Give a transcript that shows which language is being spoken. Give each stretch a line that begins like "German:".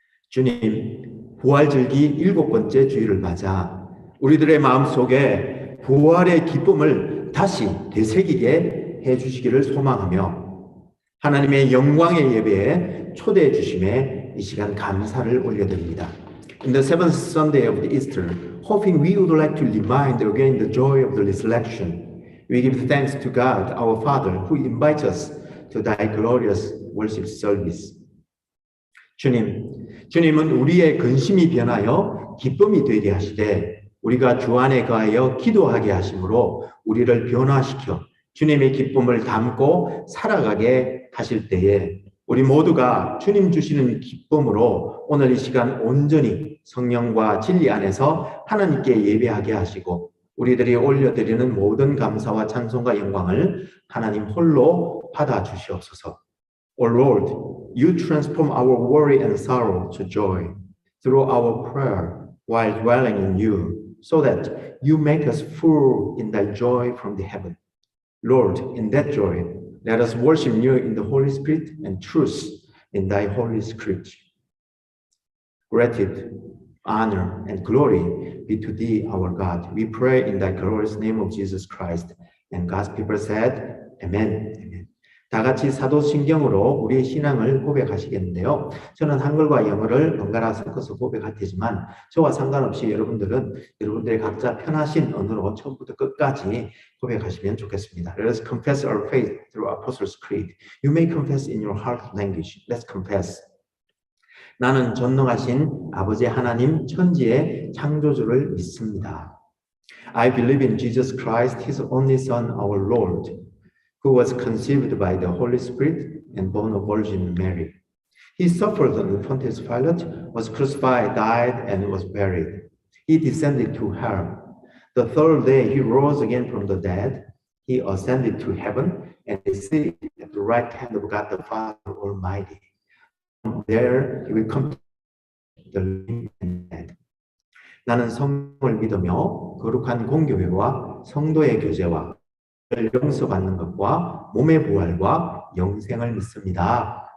Korean: 주님, 부활절기 7번째 주일을 맞아 우리들의 마음속에 부활의 기쁨을 다시 되새기게 해주시기를 소망하며 하나님의 영광의 예배에 초대해 주심에 이 시간 감사를 올려드립니다.
English: In the seventh Sunday of the Easter, hoping we would like to remind again the joy of the resurrection, We give thanks to God, our Father, who invites us to thy glorious worship service.
Korean: 주님은 우리의 근심이 변하여 기쁨이 되게 하시되 우리가 주 안에 거하여 기도하게 하심으로 우리를 변화시켜 주님의 기쁨을 담고 살아가게 하실 때에 우리 모두가 주님 주시는 기쁨으로 오늘 이 시간 온전히 성령과 진리 안에서 하나님께 예배하게 하시고 우리들이 올려드리는 모든 감사와 찬송과 영광을 하나님 홀로 받아 주시옵소서.
English: O Lord, you transform our worry and sorrow to joy through our prayer while dwelling in you, so that you make us full in thy joy from the heaven. Lord, in that joy, let us worship you in the Holy Spirit and truth in thy Holy Scripture. Gratitude, honor, and glory be to thee, our God. We pray in thy glorious name of Jesus Christ. And God's people said, Amen. Amen.
Korean: 다 같이 사도신경으로 우리의 신앙을 고백하시겠는데요. 저는 한글과 영어를 번갈아 섞어서 고백할 테지만 저와 상관없이 여러분들의 각자 편하신 언어로 처음부터 끝까지 고백하시면 좋겠습니다.
English: Let us confess our faith through Apostles' Creed. You may confess in your heart language. Let's confess.
Korean: 나는 전능하신 아버지 하나님 천지의 창조주를 믿습니다.
English: I believe in Jesus Christ, His only Son, our Lord, who was conceived by the Holy Spirit and born of Virgin Mary. He suffered under Pontius Pilate, was crucified, died, and was buried. He descended to hell. The third day he rose again from the dead. He ascended to heaven and is seated at the right hand of God the Father Almighty. There he will come to the living and dead.
Korean: 나는 성령을 믿으며 거룩한 공교회와 성도의 교제와 용서받는 것과 몸의 부활과 영생을 믿습니다.